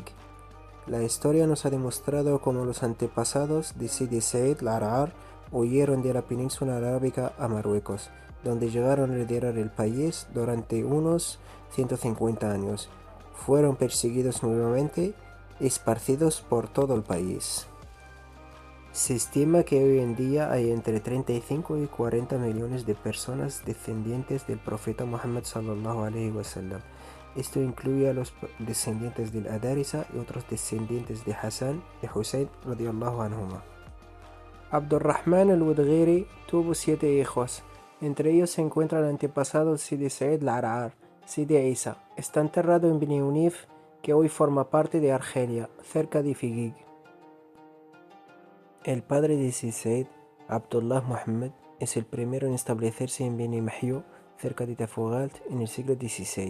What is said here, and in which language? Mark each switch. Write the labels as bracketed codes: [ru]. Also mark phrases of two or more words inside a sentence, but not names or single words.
[es] La historia nos ha demostrado cómo los antepasados de Sidi Said al-Arar huyeron de la península arábiga a Marruecos, donde llegaron a liderar el país durante unos 150 años. Fueron perseguidos nuevamente y esparcidos por todo el país. Se estima que hoy en día hay entre 35 y 40 millones de personas descendientes del profeta Muhammad [ar] صلى الله عليه وسلم. [es] Esto incluye a los descendientes del Adarisa y otros descendientes de Hassan y Hussein [ar] رضي الله عنهما. [es] Abdurrahman al-Wadghiri tuvo 7 hijos. Entre ellos se encuentra el antepasado Sidi Said al-Arar, Sidi Isa. Está enterrado en Beni Unif, que hoy forma parte de Argelia, cerca de Figuig. El padre de Sidi Said, Abdullah Muhammad, es el primero en establecerse en Beni Mahyu, cerca de Tafugalt, en el siglo XVI.